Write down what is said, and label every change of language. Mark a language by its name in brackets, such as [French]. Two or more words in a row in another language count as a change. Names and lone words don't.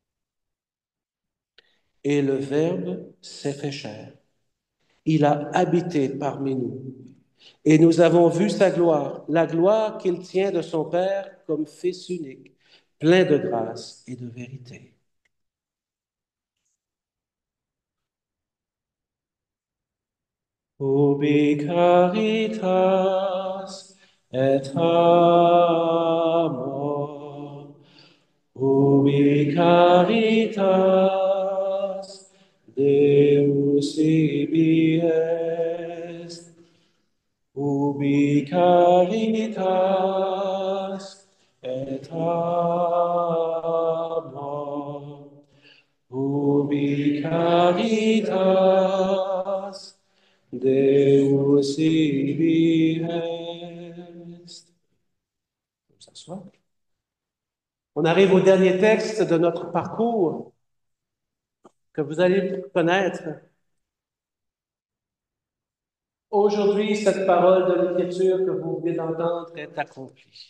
[French] Et le Verbe s'est fait chair. Il a habité parmi nous. Et nous avons vu sa gloire, la gloire qu'il tient de son Père comme Fils unique, plein de grâce et de vérité. [Latin] Ubi caritas et amor, ubi caritas Deus ibi est, ubi caritas et amor, ubi caritas Deus ibi est. [French] Ça soit. On arrive au dernier texte de notre parcours que vous allez connaître. Aujourd'hui, cette parole de l'Écriture que vous venez d'entendre est accomplie.